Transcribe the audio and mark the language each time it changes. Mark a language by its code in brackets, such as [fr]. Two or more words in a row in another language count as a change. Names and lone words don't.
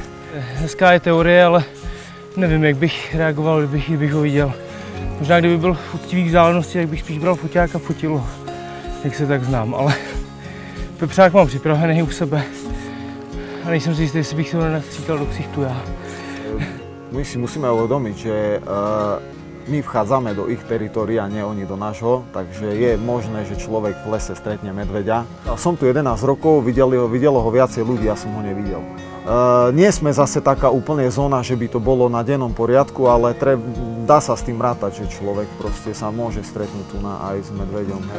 [cs] Hezká je teorie, ale nevím, jak bych reagoval, kdybych ho viděl. Možná kdyby byl v uctivých vzdálenosti, tak bych spíš bral foťák a fotil, jak se tak znám, ale pepřák mám připravený u sebe a nejsem si jistý, jestli bych to nenastříkal do ksichtu já. [sk] My si musíme uvedomiť, že my vchádzame do ich teritoria, nie oni do nášho, takže je možné, že človek v lese stretne medveďa. Som tu 11 rokov, videlo ho viacej ľudí, ja som ho nevidel. Nie sme zase taká úplne zóna, že by to bolo na dennom poriadku, ale dá sa s tým rátať, že človek proste sa môže stretnúť tu aj s medveďom.